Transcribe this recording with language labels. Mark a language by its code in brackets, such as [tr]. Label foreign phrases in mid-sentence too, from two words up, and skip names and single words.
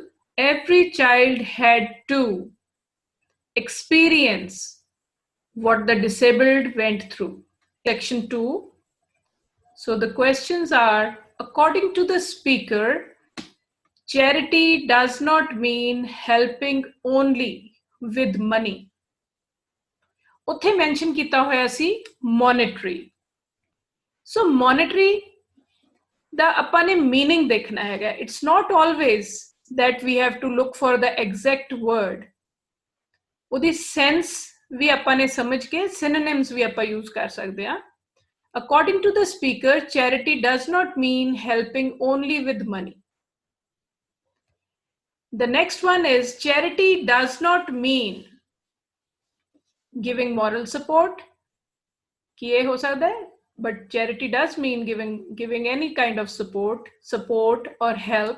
[en] Every child had to experience what the disabled went through. Section 2. So the questions are, according to the speaker, charity does not mean helping only with money [pa] ਉੱਥੇ ਮੈਂਸ਼ਨ ਕੀਤਾ ਹੋਇਆ ਸੀ [en] monetary. [pa] So monetary ਦਾ ਆਪਾਂ ਨੇ meaning ਦੇਖਣਾ ਹੈਗਾ. [en] It's not always that we have to look for the exact word. [pa] ਉਹਦੀ sense ਵੀ ਆਪਾਂ ਨੇ ਸਮਝ ਕੇ synonyms ਵੀ ਆਪਾਂ use ਕਰ ਸਕਦੇ ਹਾਂ. [en] According to the speaker, charity does not mean helping only with money. The next one is charity does not mean giving moral support. [hi] कि ये हो सकता है, [en] but charity does mean giving any kind of support or help.